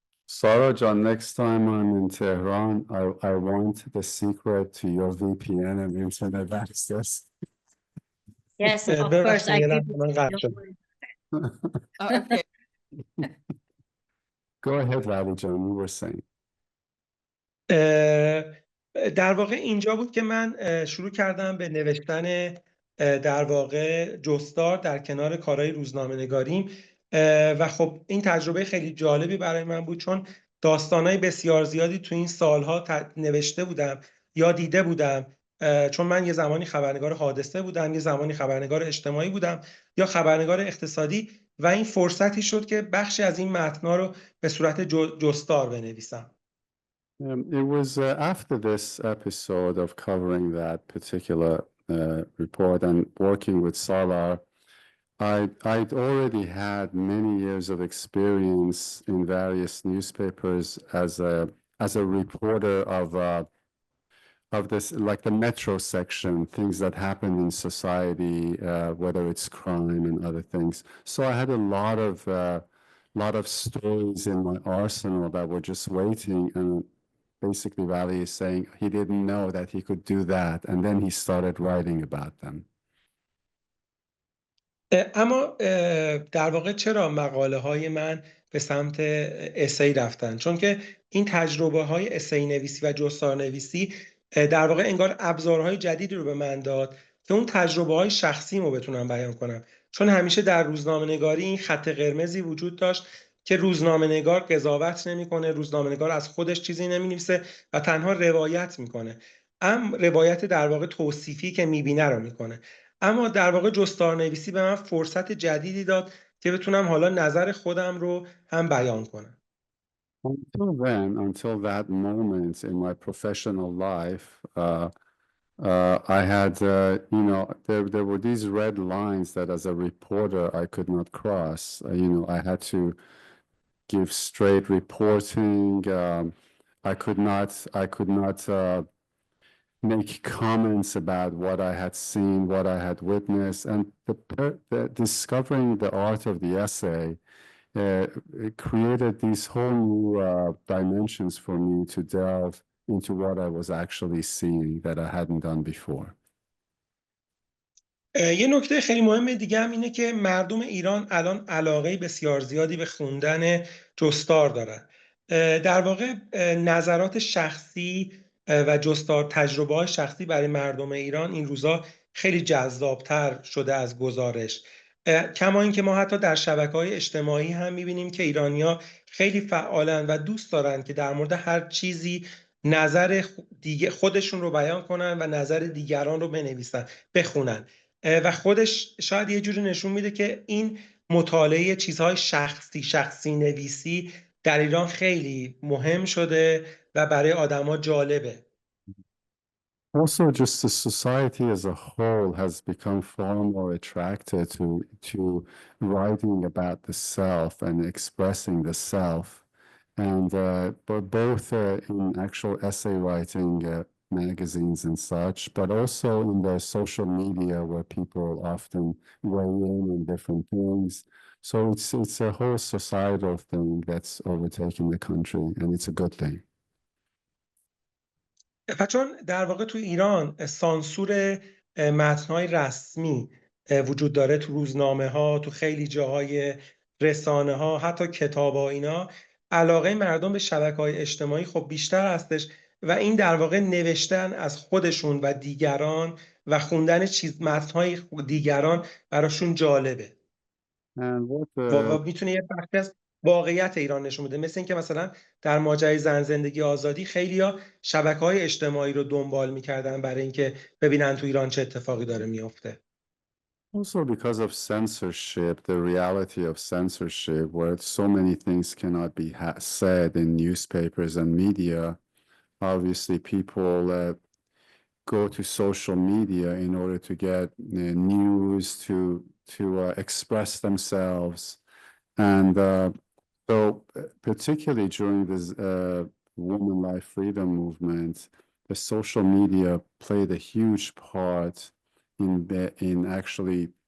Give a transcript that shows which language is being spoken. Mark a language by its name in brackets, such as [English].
[English] Sara John, next time I'm in Tehran, I want the secret to your VPN and internet access. Yes, of course. [Persian] ببخشید [English] I [Persian] یه [English] give [Persian] لحظه من قطع شد. [English] okay. Go ahead, Vali John, you were saying. [Persian] در واقع اینجا بود که من شروع کردم به نوشتن در واقع جستار در کنار کارهای روزنامه‌نگاریم و خب این تجربه خیلی جالبی برای من بود چون داستانهای بسیار زیادی تو این سالها نوشته بودم یا دیده بودم چون من یه زمانی خبرنگار حادثه بودم، یه زمانی خبرنگار اجتماعی بودم یا خبرنگار اقتصادی و این فرصتی شد که بخشی از این متن‌ها رو به صورت جستار بنویسم. [English] It was after this episode of covering that particular report and working with Salar, I'd already had many years of experience in various newspapers as a reporter of this, like the metro section, things that happen in society, whether it's crime and other things. So I had a lot of stories in my arsenal that were just waiting, and basically Vali is saying he didn't know that he could do that, and then he started writing about them. [Persian] اما در واقع چرا مقاله های من به سمت اسی رفتن؟ چون که این تجربه های اسی نویسی و جستار نویسی در واقع انگار ابزارهای جدیدی رو به من داد که اون تجربه های شخصی رو بتونم بیان کنم. چون همیشه در روزنامه نگاری این خط قرمزی وجود داشت که روزنامه نگار قضاوت نمیکنه، روزنامه نگار از خودش چیزی نمینویسه و تنها روایت میکنه. روایت در واقع توصیفی که میبینه رو میکنه. اما در واقع جستارنویسی به من فرصت جدیدی داد که بتونم حالا نظر خودم رو هم بیان کنم. [English] Until that moment in my professional life, I had, there were these red lines that as a reporter I could not cross. I had to give straight reporting. I could not make comments about what I had seen, what I had witnessed, and the discovering the art of the essay it created these whole new dimensions for me to delve into what I was actually seeing that I hadn't done before. [Persian] یه نکته خیلی مهم دیگه هم اینه که مردم ایران الان علاقه بسیار زیادی به خوندن جستار دارن. در واقع نظرات شخصی و جستار تجربه های شخصی برای مردم ایران این روزا خیلی جذابتر شده از گزارش. کما اینکه ما حتی در شبکه‌های اجتماعی هم می‌بینیم که ایرانی‌ها خیلی فعالن و دوست دارن که در مورد هر چیزی نظر خودشون رو بیان کنن و نظر دیگران رو بنویسن، بخونن و خودش شاید یه جوری نشون میده که این مطالعه چیزهای شخصی نویسی در ایران خیلی مهم شده و برای آدما جالبه. [English] Also, just the society as a whole has become far more attracted to writing about the self and expressing the self, and but both in actual essay writing magazines and such, but also in the social media where people often weigh in different things. So it's a whole societal thing that's overtaking the country, and it's a good thing. [Persian] و چون در واقع تو ایران سانسور متن‌های رسمی وجود داره، تو روزنامه ها، تو خیلی جاهای رسانه ها، حتی کتاب ها، اینا علاقه مردم به شبکه‌های اجتماعی خب بیشتر هستش و این در واقع نوشتن از خودشون و دیگران و خوندن متن‌های دیگران براشون جالبه [English] And what [Persian] و میتونه یه بخشی از واقعیت ایران نشون بده. مثل اینکه مثلا در ماجرای زن زندگی آزادی خیلیا شبکه‌های اجتماعی رو دنبال می‌کردن برای اینکه ببینن تو ایران چه اتفاقی داره میفته. [English] Also, because of censorship, the reality of censorship, where so many things cannot be said in newspapers and media, obviously people go to social media in order to get news, to express themselves, and so particularly during this women life freedom movement, the social media played a huge part in actually